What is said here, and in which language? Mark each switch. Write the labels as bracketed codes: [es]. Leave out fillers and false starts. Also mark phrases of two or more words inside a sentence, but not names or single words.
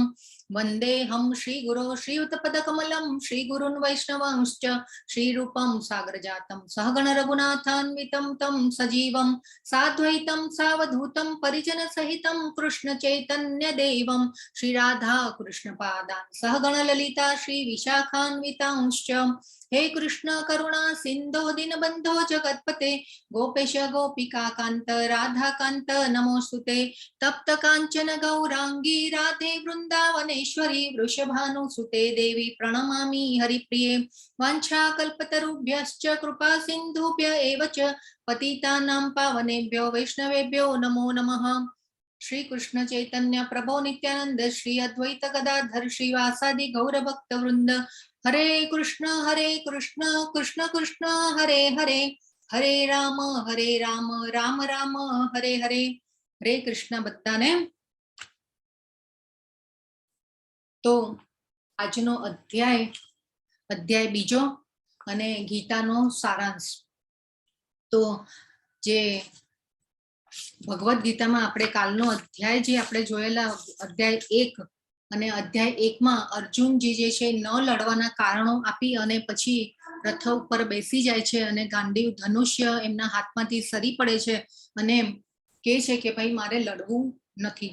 [sa] વંદેહમ શ્રી ગુરો શ્રીયુતપદકમલમ શ્રી ગુરુન વૈષ્ણવાંશ્ચ શ્રી રૂપમ સાગરજાતમ સહગણ રઘુનાથાન્વિતમ તમ સજીવમ સાદ્વૈતમ સાવધૂતમ પરિજન સહિતમ કૃષ્ણ ચૈતન્ય દેવમ શ્રી રાધા કૃષ્ણ પાદાન સહગણ લલિતા શ્રી વિશાખાન્વિતાંશ્ચ। હે કૃષ્ણ કરુણા સિંધો દીનબંધો જગતપતે ગોપેશ ગોપિકા કાંત રાધા કાંત નમોસ્તુતે। તપ્ત કાંચન ગૌરાંગી રાધે વૃંદાવનેશ્વરી વૃષભાનુસુતે દેવી પ્रणमामि हरिप्रिये। वाञ्छाकल्पतरुभ्यश्च कृपा सिन्धुभ्य एव च पतितानां पावनेभ्यो वैष्णवेभ्यो नमो नमः। श्री कृष्ण चैतन्य प्रभो नित्यानंद श्री अद्वैत गदाधर श्रीवासादि गौर भक्त वृंद हरे कृष्ण कृष्ण कृष्ण हरे हरे हरे राम राम राम हरे हरे। [gu] હરે કૃષ્ણ બધાને। तो આજનો અધ્યાય બીજો અને ગીતાનો સારાંશ। તો જે ભગવદ્ ગીતામાં આપણે કાલનો અધ્યાય જે આપણે જોયેલા અધ્યાય 1 અને અધ્યાય 1માં અર્જુનજી જે છે ન લડવાના કારણો આપી અને પછી રથ ઉપર બેસી જાય છે અને ગાંડીવ ધનુષ્ય એમના હાથમાંથી સરી પડે છે અને કહે છે કે ભાઈ મારે લડવું નથી।